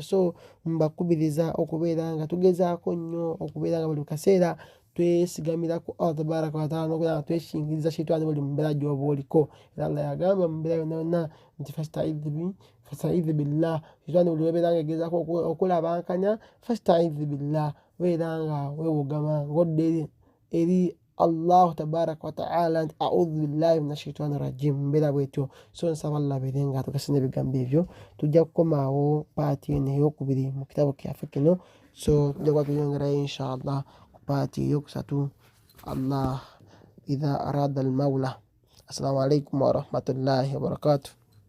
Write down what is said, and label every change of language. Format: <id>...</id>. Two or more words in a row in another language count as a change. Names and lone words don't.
<lg>So mbakubiriza okubeera nga tugezaako nnyo okubeera nga buli kaseera twesigamira ku Allah</lg> <ar>تبارك وتعالى</ar> <lg>n'okubeera nga tweshingiriza shaitaani buli mu mbeera gy'oba oliko. Era Allah yagamba mu mbeera yonna yonna nti</lg> <ar>فاستعذ بالله.</ar> <lg>Shaitaani buli lw'ebeera nga egezaako okulabankanya</lg> <ar>فاستعذ بالله</ar> <lg>beera nga weewogama ng'odda eri Allah</lg> <ar>تبارك وتعالى</ar> <lg>nti</lg> <ar>أعوذ بالله من الشيطان الرجيم</ar> <lg>mumbeera bwetyo. So nsaba Allah abeere nga atugasa n'ebigambo ebyo. Tujja kukomaawo paati eno ey'okubiri mu kitabo kyaffe kino. So tujja kuba tuyongerayo inshallah ku paati ey'okusatu Allah</lg> <ar>إذا أراد المولى. السلام عليكم ورحمة الله وبركاته.</ar>